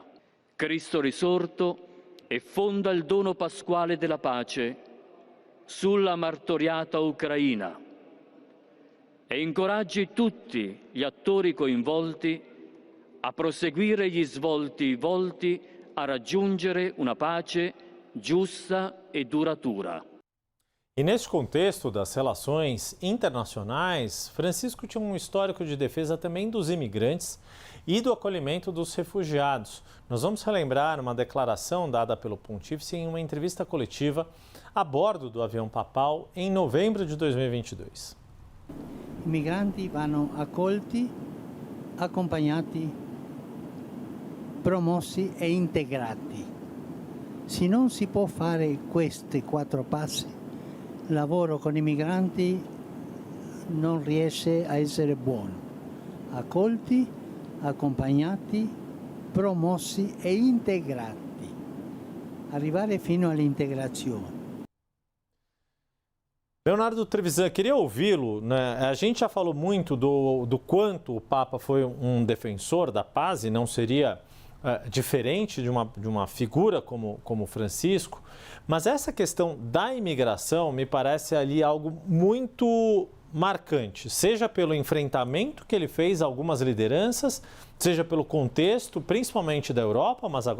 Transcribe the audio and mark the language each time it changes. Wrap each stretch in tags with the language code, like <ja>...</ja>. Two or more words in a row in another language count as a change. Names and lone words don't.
<it>Cristo risorto effonda il dono pasquale della pace sulla martoriata Ucraina e incoraggi tutti gli attori coinvolti a proseguire gli svolti volti a raggiungere una pace giusta e duratura.</it> <pt>E neste contexto das relações internacionais, Francisco tinha um histórico de defesa também dos imigrantes e do acolhimento dos refugiados. Nós vamos relembrar uma declaração dada pelo Pontífice em uma entrevista coletiva a bordo do avião papal em novembro de 2022.</pt> <it>I migranti vanno accolti, accompagnati, promossi e integrati. Se non si può fare questi 4 passi, il lavoro con i migranti non riesce a essere buono. Accolti, accompagnati, promossi e integrati. Arrivare fino all'integrazione.</it> <pt>Leonardo Trevisan, queria ouvi-lo, né? A gente já falou muito do quanto o Papa foi um defensor da paz e não seria diferente de uma figura como Francisco, mas essa questão da imigração me parece ali algo muito marcante, seja pelo enfrentamento que ele fez a algumas lideranças, seja pelo contexto, principalmente da Europa, mas agora</pt>